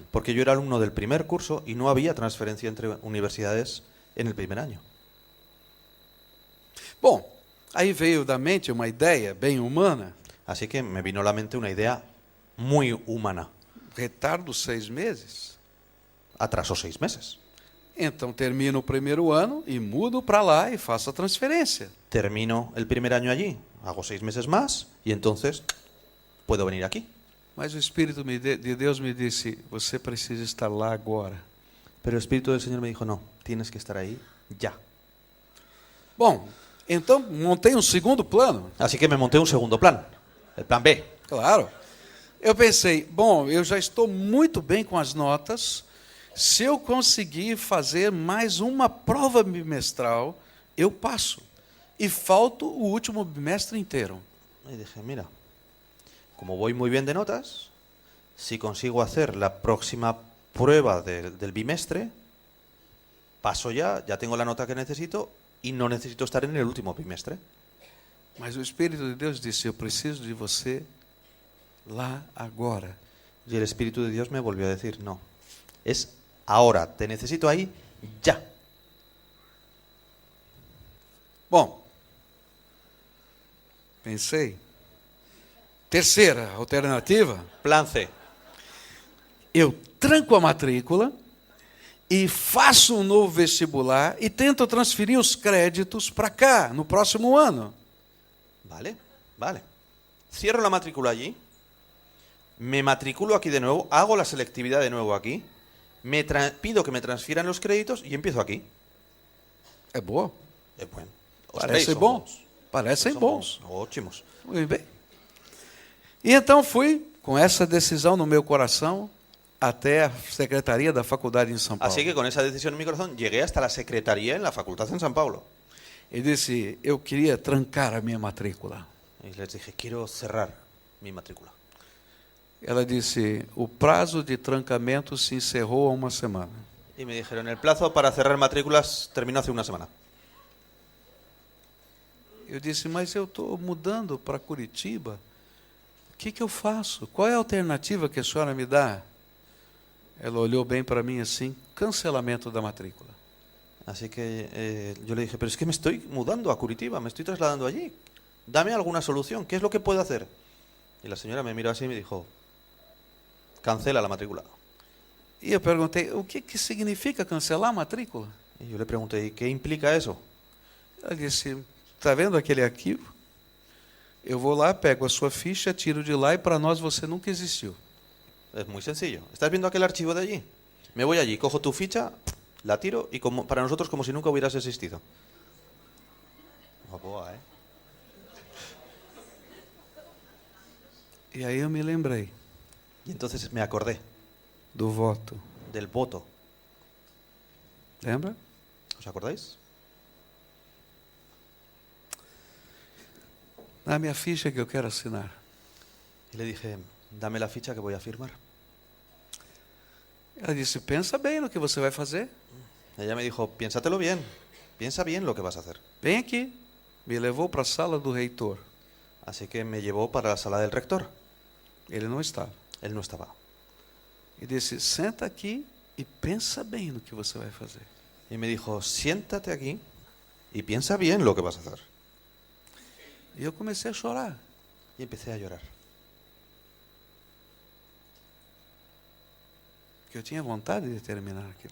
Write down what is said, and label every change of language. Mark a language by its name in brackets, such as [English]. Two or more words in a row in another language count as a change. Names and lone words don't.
[Spanish] Porque yo era alumno del primer curso y no había transferencia entre universidades en el primer año. [Portuguese] Bom, aí veio da mente uma ideia bem humana. [Spanish] Así que me vino a la mente una idea muy humana. [Portuguese] Retardo 6 meses. [Spanish] Atrasó 6 meses. [Portuguese] Então termino o primeiro ano e mudo para lá e faço a transferência. [Spanish] Termino el primer año allí, hago 6 meses más y entonces puedo venir aquí. [Portuguese] Mas o Espírito de Deus me disse, você precisa estar lá agora. [Spanish] Pero el Espíritu del Señor me dijo, no, tienes que estar ahí ya. [Portuguese] Bom, então montei um segundo plano. [Spanish] Así que me monté un segundo plan, el plan B. Claro. [Portuguese] Eu pensei, bom, eu já estou muito bem com as notas. Se eu conseguir fazer mais uma prova bimestral, eu passo. E falto o último bimestre inteiro. [Spanish] Y dije, mira, como voy muy bien de notas, si consigo hacer la próxima prueba del bimestre, paso ya tengo la nota que necesito y no necesito estar en el último bimestre. [Portuguese] Mas o Espírito de Deus disse, eu preciso de você lá agora. [Spanish] Y el Espíritu de Dios me volvió a decir, no, es ahora, te necesito ahí ya. [Portuguese] Bom, pensei. Terceira alternativa, [Spanish] Plan C. [Portuguese] eu tranco a matrícula e faço um novo vestibular e tento transferir os créditos para cá, no próximo ano. [Spanish] Vale, vale. Cierro la matrícula allí, me matriculo aquí de nuevo, hago la selectividad de nuevo aquí, pido que me transfieran los créditos y empiezo aquí. [Portuguese] É boa? [Spanish] Bueno, [Portuguese] Parecem bons. Parecem bons. Ótimos. Muito bem. E então fui, com essa decisão no meu coração, até a secretaria da faculdade em São Paulo. [Spanish] Así que con esa decisión en mi corazón llegué hasta la secretaría en la facultad en San Paulo. [Portuguese] E disse: eu queria trancar a minha matrícula. [Spanish] Y les dije, quiero cerrar mi matrícula. [Portuguese] Ela disse: o prazo de trancamento se encerrou há uma semana. [Spanish] Y me dijeron, el plazo para cerrar matrículas terminó hace una semana. [Portuguese] Eu disse: mas eu estou mudando para Curitiba. O que eu faço? Qual é a alternativa que a senhora me dá? Ela olhou bem para mim assim: cancelamento da matrícula. [Spanish] Así que yo le dije, pero es que me estoy mudando a Curitiba, me estoy trasladando allí. Dame alguna solución, ¿qué es lo que puedo hacer? Y la señora me miró así y me dijo, cancela la matrícula. [Portuguese] E eu perguntei: o que significa cancelar a matrícula? [Spanish] Y yo le pregunté, ¿y qué implica eso? [Portuguese] Ela disse: está vendo aquele arquivo? Eu vou lá, pego a sua ficha, tiro de lá e para nós você nunca existiu. [Spanish] Es muy sencillo. ¿Estás viendo aquel archivo de allí? Me voy allí, cojo tu ficha, la tiro y para nosotros como si nunca hubieras existido. [Portuguese] Boa, ¿eh? E aí eu me lembrei [Spanish] Y entonces me acordé [Portuguese] do voto. [Spanish] del voto. [Portuguese] Lembra? [Spanish] ¿Os acordáis? [Portuguese] Na minha ficha que eu quero assinar. [Spanish] Y le dije, dame la ficha que voy a firmar. [Portuguese] Ela disse: pensa bem no que você vai fazer. [Spanish] Ella me dijo, piénsatelo bien, piensa bien lo que vas a hacer. [Portuguese] Vem aqui. Me levou para a sala do reitor. [Spanish] Así que me llevó para la sala del rector. [Portuguese] Ele não estava. [Spanish] Él no estaba. [Portuguese] E disse: senta aqui e pensa bem no que você vai fazer. [Spanish] Y me dijo, siéntate aquí y piensa bien lo que vas a hacer. [Portuguese] E eu comecei a chorar. [Spanish] Y empecé a llorar. [Portuguese] Porque eu tinha vontade de terminar aquele